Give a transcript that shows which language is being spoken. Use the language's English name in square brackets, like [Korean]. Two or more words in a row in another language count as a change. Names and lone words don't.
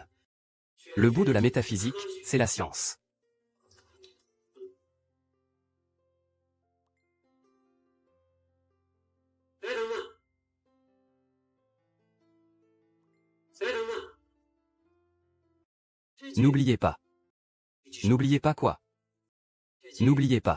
[French] Le bout de la métaphysique, c'est la science. [Chinese] 哎，等等，哎，等等， [French] N'oubliez pas. N'oubliez pas quoi? N'oubliez pas.